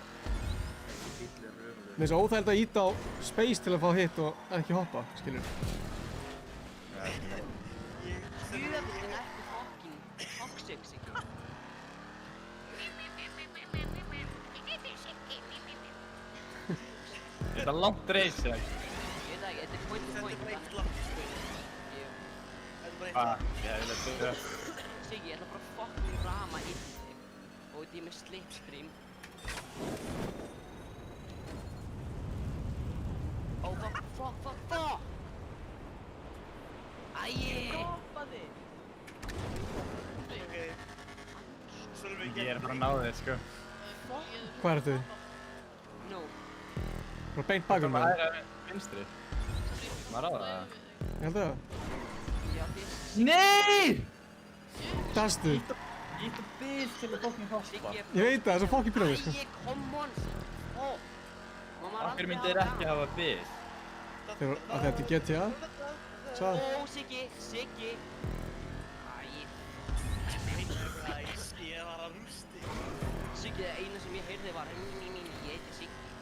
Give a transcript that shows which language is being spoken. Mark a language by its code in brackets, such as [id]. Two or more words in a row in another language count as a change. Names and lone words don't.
[is] Mér er svo óþægilegt að íta á space til að fá hit og ekki hoppa, skilur. Djöfullin ertu fucking toxic, Siggi. Þetta er langt reis, eða? Ég veit það ekki, þetta er [en] point to point. [is] Ég vil að segja. Siggi, ég ætla bara að fucking rama inn þig. Og þetta er með slipstream. [en] Oh, fuck! [is] Æi! Koppaði! Ég er bara að ná þér, sko. Hvað ertu? Nú. Bara beint bakum með það. Það er vinstri. Maður á það. Ég held það. Nei! Dastu. Ít og bil til að fucking hoppa. Ég veit það, það er svo fucking byrjaði, sko. [en] Come on! [is] Af hverju myndir þér ekki hafa bil? Þegar þetta er GTA. Svo. Ó, Siggi! Æi. Ég var að rústi. Siggi, það eina sem ég heyrði var ég heiti Siggi.